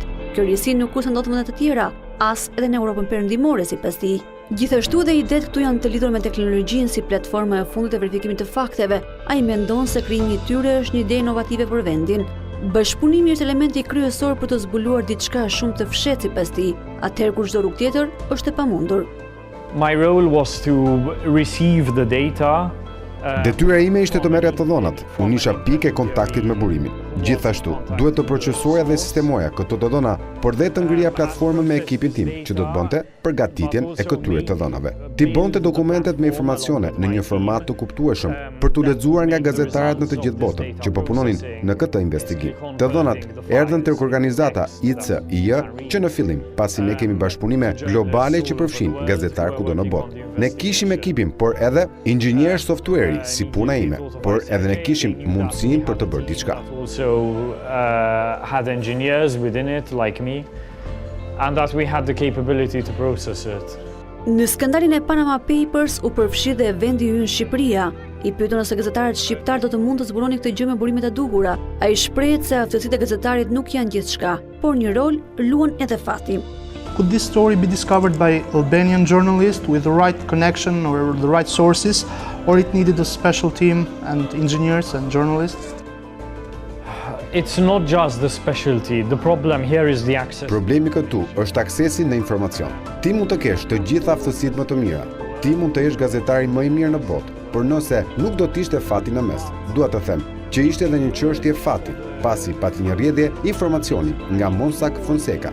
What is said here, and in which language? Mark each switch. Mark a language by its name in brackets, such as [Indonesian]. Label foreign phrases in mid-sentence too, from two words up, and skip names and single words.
[Albanian] Kjo risi nuk ose ndodh në vende të tjera, as edhe në Europën Perëndimore sipas tij. Gjithashtu dhe idet këtu janë të lidhur me teknologjinë si platforma e fundit e verifikimit të fakteve. Ai mendon se krijimi i tyre është një ide inovative për vendin. Bashkëpunimi është elementi kryesor për të zbuluar diçka shumë të fshehtë sipas tij, atëherë kur çdo rrugë tjetër është e pamundur. [English] My role was to receive the data. [Albanian] Detyra ime ishte të merrja të dhënat. Unë isha pikë e kontaktit me burimin. Gjithashtu, duhet të procesoja dhe sistemoja këto të dhëna, por dhe të ngrija platformën me ekipin tim, që do të bënte përgatitjen e këtyre të dhënave. Ti bënte dokumentet me informacione në një format të kuptueshëm për t'u lexuar nga gazetarët në të gjithë botën, që po punonin në këtë investigim. Të dhënat erdhën tek organizata ICIJ, që në fillim, pasi ne kemi bashkëpunime globale që përfshin gazetar kudo në botë. Ne kishim ekipin, por edhe inxhinier software si puna ime, por edhe ne kishim mundësinë për të bërë diçka. [English] Had engineers within it like me and that we had the capability to process it. [Albanian] Në skandalin e Panama Papers u përfshi dhe vendi ynë Shqipëria. I pyetën nëse gazetarët shqiptar do të mund të zbuloni këtë gjë me burimet e duhura. Ai shpreh se aftësitë e gazetarit nuk janë gjithçka, por një rol luan edhe fati. [English] Could this story be discovered by Albanian journalists with the right connection or the right sources, or it needed a special team and engineers and journalists? It's not just the specialty. The problem here is the access. [Albanian] Problemi këtu është aksesi në informacion. Ti mund të kesh të gjitha aftësitë më të mira. Ti mund të jesh gazetari më i mirë në botë, por nëse nuk do të ishte fati në mes, dua të them që ishte edhe një çështje fati, pasi pati një rrjedhje informacioni nga Mossack Fonseca.